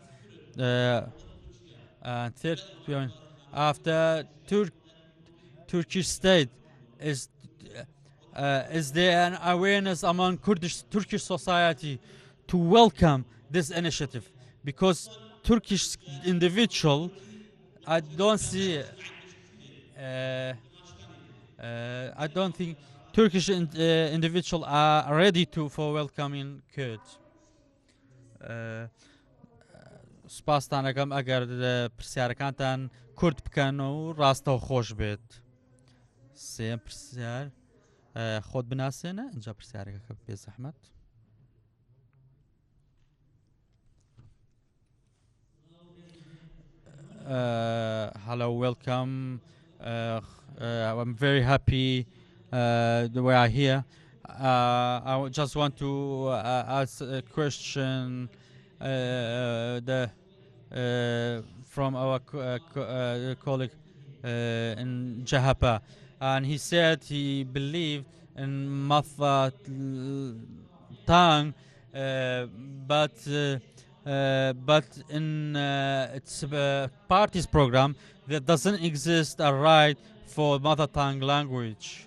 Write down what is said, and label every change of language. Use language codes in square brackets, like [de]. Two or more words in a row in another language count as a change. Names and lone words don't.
[en] And third point, after Turkish state, is there an awareness among Turkish society to welcome this initiative? Because Turkish individual, I don't see. I don't think Turkish individual are ready for welcoming Kurds. [ckb] سپاسدانەکەم ئەگەر پرسیارەکانتان کورد بکەن و ڕاستەو خۆش بێت. سێم پرسیار خۆت بناسێنە اینجا پرسیارەکە بێ زەحمەت. [en] Hello, welcome. I'm very happy that we are here. I just want to ask a question from our colleague in Jahapa, and he said he believed in mother tongue, but in its party's program there doesn't exist a right for mother tongue language.